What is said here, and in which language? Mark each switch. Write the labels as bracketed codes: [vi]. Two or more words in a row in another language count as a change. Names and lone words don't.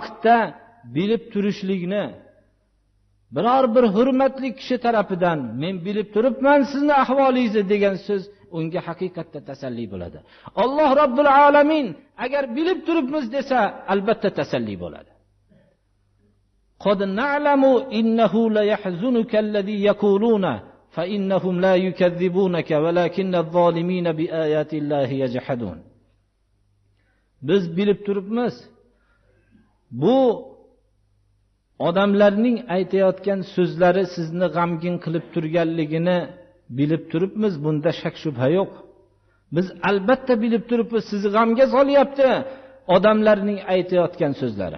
[uz] Bu vaqtda bilib turishlikni biror bir hurmatli kishi tarafidan men bilib turibman sizni ahvolingizni degan so'z unga haqiqatda tasalli bo'ladi. Alloh [ar] رب العالمين [uz] agar bilib turibmiz desa, albatta tasalli bo'ladi. [ar] قد نعلم إنه ليحزنك الذي يقولون فإنهم لا يكذبونك ولكن الظالمين بآيات الله يجحدون. [uz] Biz bilib turibmiz, bu odamlarning aytayotgan so'zlari sizni g'amgin qilib turganligini bilib turibmiz, bunda shak shubha yo'q. Biz albatta bilib turibmiz, sizni g'amga solyapti odamlarning aytayotgan so'zlari.